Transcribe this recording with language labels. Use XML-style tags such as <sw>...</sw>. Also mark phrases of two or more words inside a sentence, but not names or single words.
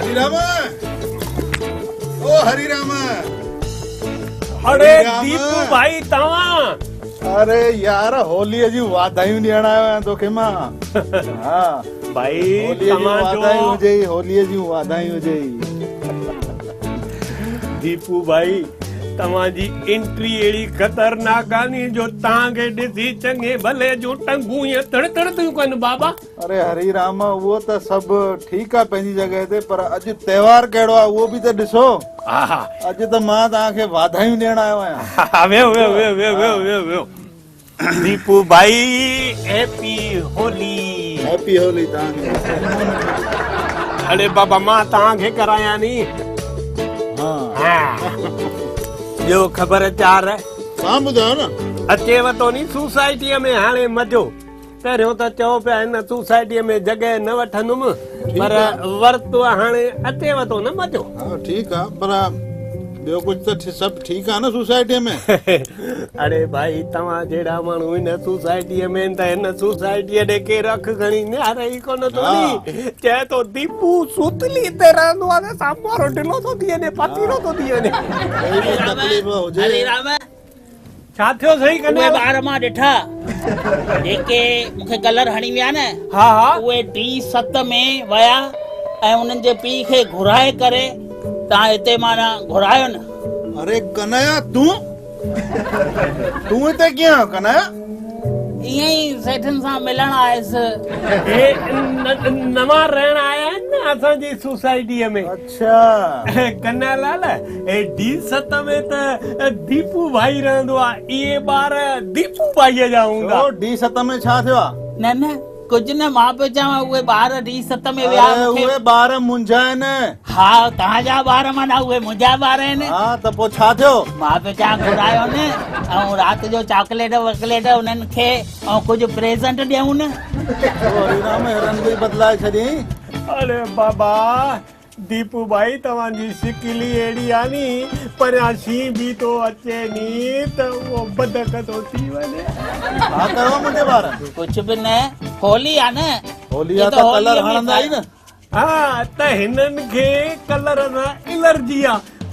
<sd>राम ओ हरी राम। अरे दीपू भाई तवा अरे यार होली जी वाधायूं ॾियण आयो आहियां तोखे मां। हा भाई होली जी वाधायूं हुजई। दीपू भाई तव्हांजी एंट्री अहिड़ी ख़तरनाक आहे जो तव्हांखे ॾिसी चङे भले जूं टंगूं ईअं तड़ तड़ थियूं कनि बाबा। अरे हरी राम उहो त सभु ठीकु आहे पंहिंजी जॻह ते, पर अॼु त्योहार कहिड़ो आहे उहो बि त ॾिसो। अॼु त मां तव्हांखे वाधायूं ॾियण आयो आहियां। वेहो वेहो वेहो वेहो वेहो वेहो वेहो। दीपू भाई हैप्पी होली। हैप्पी होली तव्हांखे। अरे बाबा मां तव्हांखे करायां नी। हा ॿियो ख़बरचार तव्हां ॿुधायो न। अचेव तो नी सोसाइटीअ में हाणे मज़ो। पहिरियों त चओ पिया हिन सोसाइटीअ में जॻह न वठंदुमि, पर वरितो हाणे अचेव तो न मज़ो। हा ठीकु आहे, पर ॿियो कुझु त सभु ठीकु आहे न सोसाइटीअ में। अरे भाई तव्हां जहिड़ा माण्हू हिन सोसाइटीअ में त हिन सोसाइटीअ ॾे केरु अख खणी निहारे ई कोन थो नी। चए तो दीपू सुतली ते रहंदो आहे, साम्हूं वारो ढिलो थो थी वञे, पातीरो थो थी वञे। हरे राम छा थियो सही कने ॿार मां ॾिठा जेके मूंखे कलर हणी विया न। हा हा उहे D7 में विया ऐं उन्हनि जे पीउ खे घुराए करे तव्हां हिते माना घुरायो न। अरे कन्हैया तूं हिते कीअं कन्हैया? ईअं ई सेठनि सां मिलण आयुसि। नवां रहण आया आहिनि न असांजी सोसाइटीअ में। अच्छा कन्हैया लाल D7 में त दीपू भाई रहंदो आहे। इहे ॿार दीपू भाईअ जा हूंदा। D7 में छा थियो आहे? न न कुझु न, मां पियो चवां उहे ॿार D7 में विया। उहे ॿार मुंहिंजा आहिनि। हा तव्हांजा ॿार माना उहे मुंहिंजा ॿार आहिनि। हा त पोइ छा थियो? मां पियो चवां घुरायो न, ऐं राति जो चॉकलेट वॉकलेट उन्हनि खे ऐं कुझु प्रेज़ेंट ॾियूं न। रंग बदलाए छॾियईं। अरे बाबा दीपू भाई तव्हांजी शिकिल ई अहिड़ी आहे नी, परियां शींहं बि थो अचे नी त उहो बदक थो थी वञे। छा कयो मुंहिंजे ॿार? कुझु बि न, होली आहे न। होली आहे त कलर हणंदा ई न। हा त हिननि खे कलर सां एलर्जी आहे।</sd>